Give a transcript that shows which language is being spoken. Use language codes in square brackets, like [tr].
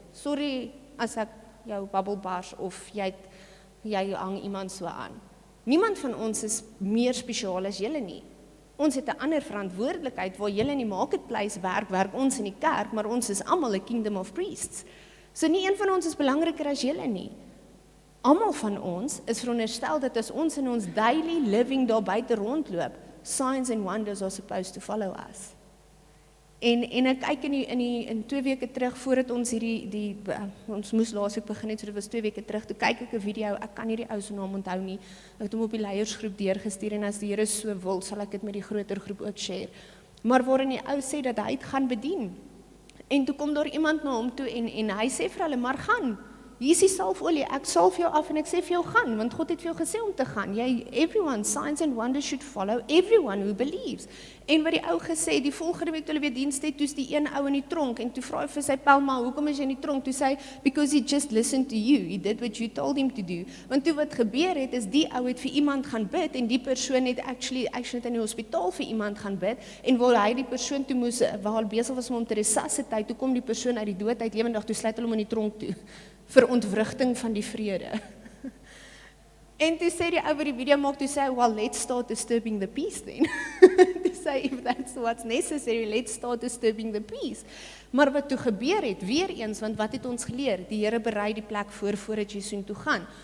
[af] Sorry as ek jou babbel bars of jy hang iemand so aan. Niemand van ons is meer spesiaal as julle nie. Ons het 'n ander verantwoordelikheid, waar julle in die marketplace werk ons in die kerk, maar ons is almal 'n [en] kingdom of priests. [af] So nie een van ons is belangriker as julle nie. Almal van ons is veronderstel dat as ons in ons daily living daar buite rondloop, [en] signs and wonders are supposed to follow us. [af] En ek kyk in 2 weke terug, voordat ons ons moes laasweek begin het, so dit was 2 weke terug, toe kyk ek 'n video, ek kan nie die ou se naam onthou nie, ek het hom op die leiersgroep deurgestuur, en as die Here so wil, sal ek dit met die groter groep ook share. Maar waarin die ou sê dat hy het gaan bedien. En toe kom daar iemand na hom toe en hy sê vir hulle, maar gaan, hier is die salfolie, ek salf jou af en ek sê vir jou gaan, want God het vir jou gesê om te gaan. [en] Everyone, signs and wonders should follow everyone who believes. [af] En wat die ou gesê, die volgende week toe hulle weer diens het, toe's die een ou in die tronk, en toe vra hy vir sy Palma, hoekom is jy in die tronk? Toe sê hy, [en] because he just listened to you, he did what you told him to do. [af] Want toe wat gebeur het, is die ou het vir iemand gaan bid, en die persoon het actually in die hospitaal vir iemand gaan bid, en waar hy die persoon toe moes, waar hy besig was om te resuscitate, toe kom die persoon uit die dood uit lewendig, toe sluit hulle hom in die tronk toe, vir ontwrigting van die vrede. En toe sê die ou wat die video maak, toe sê hy, [en] well, let's start disturbing the peace then. [af] Toe sê hy, [en] if that's what's necessary, let's start disturbing the peace. [af] Maar wat toe gebeur het, weer eens, want wat het ons geleer? Die Here berei die plek voordat jy soontoe gaan.